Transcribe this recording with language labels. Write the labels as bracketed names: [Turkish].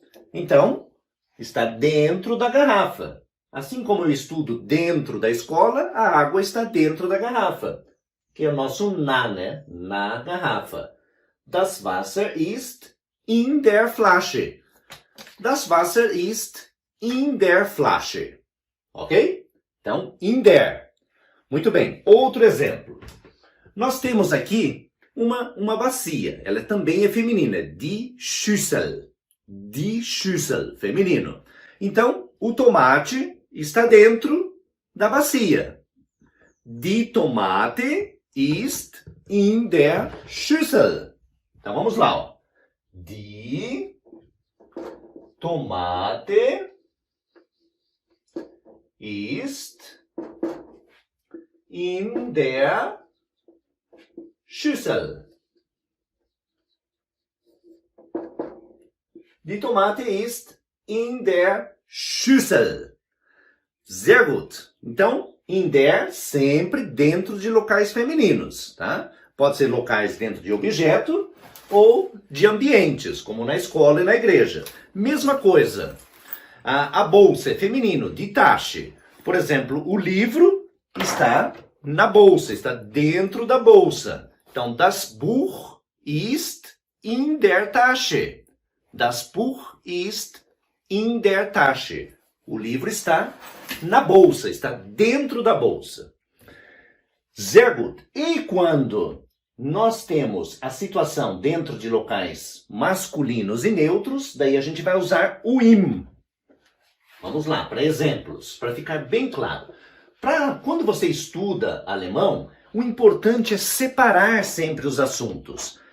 [Portuguese] Então, está dentro da garrafa. Assim como eu estudo dentro da escola, a água está dentro da garrafa. Que é o nosso na, né? Na garrafa. [German] Das Wasser ist in der Flasche. Das Wasser ist in der Flasche. [Portuguese] Ok? Então, in der. Muito bem. Outro exemplo. Nós temos aqui uma bacia. Ela também é feminina. [German] Die Schüssel. Die Schüssel. [Portuguese] Feminino. Então, o tomate está dentro da bacia. [German] Die Tomate ist in der Schüssel. [Portuguese] Então, vamos lá. Ó. [German] Die Tomate ist in der Schüssel. Die Tomate ist in der Schüssel. Sehr gut. [Portuguese] Então, in der sempre dentro de locais femininos, tá? Pode ser locais dentro de objeto ou de ambientes, como na escola e na igreja. Mesma coisa. A bolsa é feminino, die Tasche. Por exemplo, o livro está na bolsa, está dentro da bolsa. [German] Então, das Buch ist in der Tasche. Das Buch ist in der Tasche. [Portuguese] O livro está na bolsa, está dentro da bolsa. [German] Sehr gut. [Portuguese] E quando nós temos a situação dentro de locais masculinos e neutros, daí a gente vai usar o im. Vamos lá, para exemplos, para ficar bem claro. Quando você estuda alemão, o importante é separar sempre os assuntos.